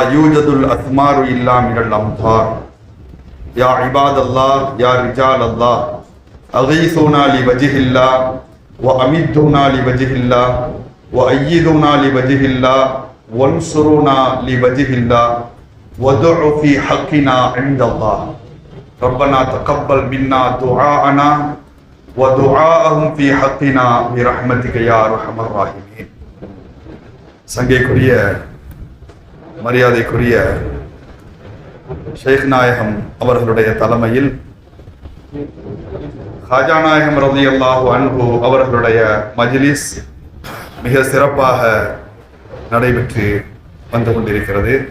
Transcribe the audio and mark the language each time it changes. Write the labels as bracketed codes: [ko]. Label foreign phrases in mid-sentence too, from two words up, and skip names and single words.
[ar] يوجد الأثمار إلا من الأمطار يا عباد الله يا رجال الله أغيثونا لوجه الله وأمدونا لوجه الله وأيدونا لوجه الله وانصرونا لوجه الله ودعوا في حقنا عند الله ربنا تقبل منا دعاءنا ودعاءهم في حقنا برحمتك يا أرحم الراحمين. [ta] சங்கைக்குரிய மரியாதைக்குரிய ஷேக் நாயகம் அவர்களுடைய தலைமையில் ஹாஜா நாயகம் [ar] رضي الله عنه [ta] அவர்களுடைய மஜ்லிஸ் மிக சிறப்பாக நடைபெற்று வந்து கொண்டிருக்கிறது.